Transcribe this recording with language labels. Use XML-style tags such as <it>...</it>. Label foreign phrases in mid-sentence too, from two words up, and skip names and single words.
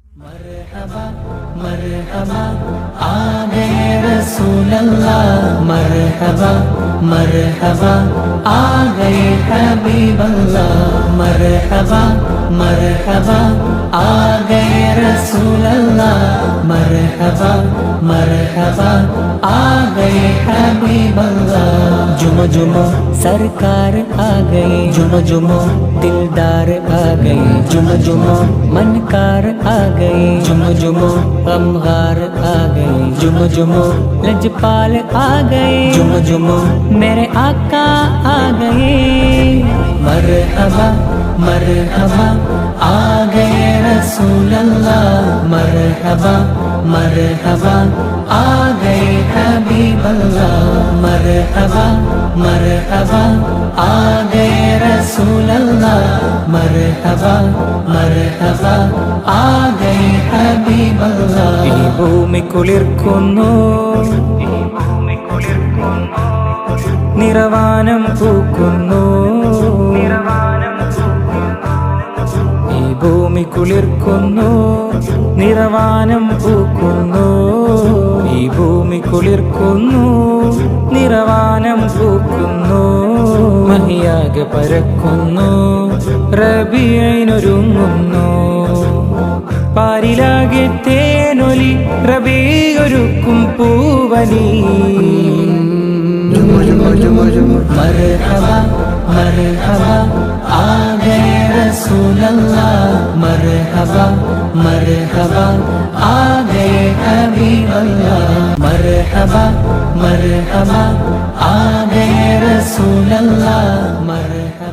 <ur>مرحبا مرحبا آ گئے رسول اللہ، مرحبا مرحبا آ گئے حبیب اللہ، مرحبا مرحبا آ گئے رسول اللہ، مرحبا مرحبا آ گئے حبیب اللہ. جھومو جھومو سرکار آ گئے، جھومو جھومو دلدار آ گئے، جھومو جھومو منکار آ گئے، جھومو جھومو غمگار آ گئے، جھومو جھومو لجپال آ گئے، جھومو جھومو میرے آقا آ گئے. مرحبا مرحبا آ گئے رسول اللہ، مرحبا مرحبا آ گئے حبیب اللہ، مرحبا مرحبا آ گئے رسول اللہ، مرحبا مرحبا آ گئے حبیب اللہ.</ur> <ml>ഈ ഭൂമി കുളിർക്കുന്നു, നിറവാനം പൂക്കുന്നു, ഈ ഭൂമി കുളിർക്കുന്നു, നിറവാനം പൂക്കുന്നു, ഈ ഭൂമി കുളിർക്കുന്നു, നിറവാനം പൂക്കുന്നു, മഹിയാകെ പരക്കുന്നു, റബീഇനൊരുങ്ങുന്നു, പാരിലാകെ തേനൊലി, റബീഒരുക്കും പൂവനി।</ml> <ur>مرحبا مرحبا آ گئے رسول اللہ، مرحبا مرحبا آ گئے حبیب اللہ، مرحبا مرحبا آ گئے رسول اللہ.</ur>